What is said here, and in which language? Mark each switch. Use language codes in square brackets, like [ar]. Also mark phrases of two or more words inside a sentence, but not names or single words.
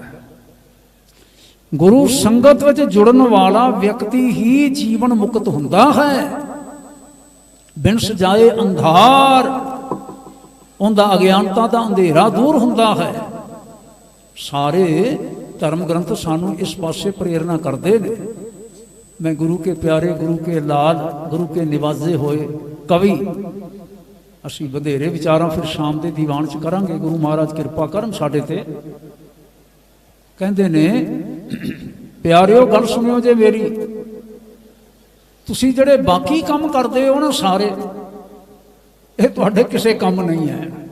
[pa] ਗੁਰੂ ਸੰਗਤ ਵਿੱਚ ਜੁੜਨ ਵਾਲਾ ਵਿਅਕਤੀ ਹੀ ਜੀਵਨ ਮੁਕਤ ਹੁੰਦਾ ਹੈ। ਬਿਨ ਸਜਾਏ ਅੰਧਾਰ, ਉਹਦਾ ਅਗਿਆਨਤਾ ਦਾ ਅੰਧੇਰਾ ਦੂਰ ਹੁੰਦਾ ਹੈ। ਸਾਰੇ ਧਰਮ ਗ੍ਰੰਥ ਸਾਨੂੰ ਇਸ ਪਾਸੇ ਪ੍ਰੇਰਨਾ ਕਰਦੇ ਨੇ। [hi] मैं गुरु के प्यारे, गुरु के लाल, गुरु के निवाजे होए कवि [pa] ਅਸੀਂ ਵਧੇਰੇ ਵਿਚਾਰਾਂ ਫਿਰ ਸ਼ਾਮ ਦੇ ਦੀਵਾਨ 'ਚ ਕਰਾਂਗੇ। ਗੁਰੂ ਮਹਾਰਾਜ ਕਿਰਪਾ ਕਰਨ ਸਾਡੇ ਤੇ। ਕਹਿੰਦੇ ਨੇ ਪਿਆਰਿਓ ਗੱਲ ਸੁਣਿਓ ਜੇ ਮੇਰੀ, ਤੁਸੀਂ ਜਿਹੜੇ ਬਾਕੀ ਕੰਮ ਕਰਦੇ ਹੋ ਨਾ ਸਾਰੇ, ਇਹ ਤੁਹਾਡੇ ਕਿਸੇ ਕੰਮ ਨਹੀਂ ਹੈ।